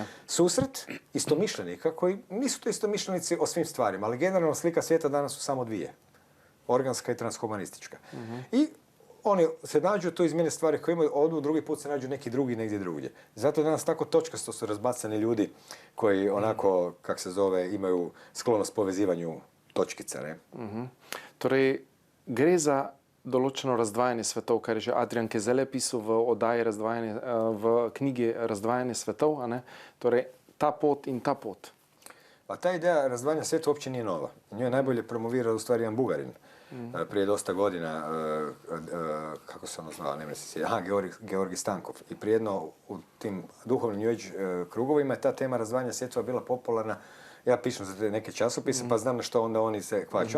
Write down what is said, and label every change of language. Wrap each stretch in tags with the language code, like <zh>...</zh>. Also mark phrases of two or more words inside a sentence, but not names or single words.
<hr>Susret istomišljenika koji nisu to istomišljenici o svim stvarima, ali generalno slika svijeta danas su samo dvije. Organska i transhumanistička. I oni se nađu, to izmijene stvari koje imaju, odu, drugi put se nađu neki drugi negdje drugdje. Zato danas tako točkasto su razbacani ljudi koji onako, kak se zove, imaju sklonost povezivanju točkica, ne?</hr> <sl>Torej, gre za določeno razdvajanje svetov, kar je že Adrian Kezele pisal v oddaji v knjigi Razdvajanje svetov, a ne? Torej, ta pot in ta pot.</sl> <hr>Pa ta ideja razdvajanja sveta uopće nije nova. Nju je najbolje promovirao u stvari jedan Bugarin. Prije dosta godina, kako se ono zvao, ne mre se Georgi Stankov. I prijedno u tim duhovnim</hr> <en>New Age</en> <hr>krugovima je ta tema razdvajanja svjetova bila popularna. Ja pišem za te neke časopise, pa znam na što onda oni se kvače.</hr>